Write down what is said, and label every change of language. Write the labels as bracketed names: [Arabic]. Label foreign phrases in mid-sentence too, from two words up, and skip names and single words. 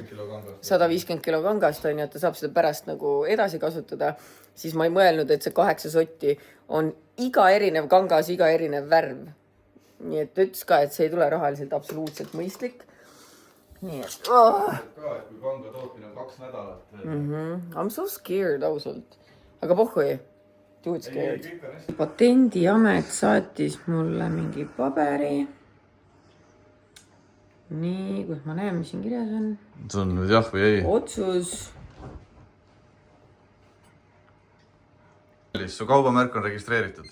[Estonian] 150 kilo kangast on ja ta saab seda pärast nagu edasi kasutada. Siis ma ei mõelnud, et see 8 sotti on iga erinev kangas, iga erinev värv. Nii et ütles ka, et see ei tule rahaliselt absoluutselt mõistlik. Nii et... Kui kanga tootmine on 2 nädalat. [English] I'm so scared [Estonian] ausalt. Aga pohhui. [English] Dude scared. [Estonian] Patendiamet saatis mulle mingi paberi. Nii, kus ma näen, mis siin kirjas on. See on nüüd jah või ei? Otsus. Su kaubamärk on registreeritud.